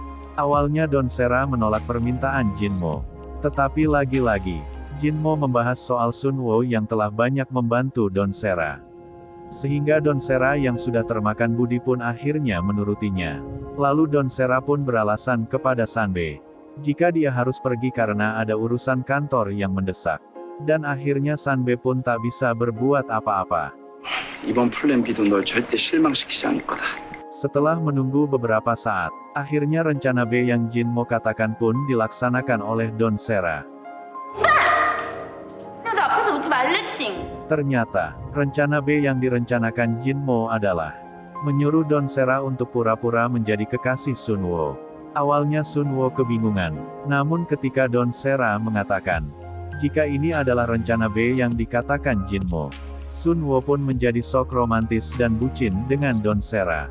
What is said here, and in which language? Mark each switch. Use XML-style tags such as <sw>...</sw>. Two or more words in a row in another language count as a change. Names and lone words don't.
<id>Awalnya Don Sera menolak permintaan Jin Mo, tetapi lagi-lagi, Jin Mo membahas soal Sun Wo yang telah banyak membantu Don Sera. Sehingga Don Sera yang sudah termakan budi pun akhirnya menurutinya. Lalu Don Sera pun beralasan kepada Sanbe, jika dia harus pergi karena ada urusan kantor yang mendesak. Dan akhirnya Sanbe pun tak bisa berbuat apa-apa.</id> <ko>이번 플랜 B도 널 절대 실망시키지 않을 거다.</ko> <id>Setelah menunggu beberapa saat, akhirnya rencana B yang Jinmo katakan pun dilaksanakan oleh Don Sera.</id> <ko>그래서 앞에서 웃지 말랬징.</ko> <id>Ternyata, rencana B yang direncanakan Jinmo adalah menyuruh Don Sera untuk pura-pura menjadi kekasih Sunwo. Awalnya Sunwo kebingungan, namun ketika Don Sera mengatakan, jika ini adalah rencana B yang dikatakan Jinmo, Sunwo pun menjadi sok romantis dan bucin dengan Don Sera.</id>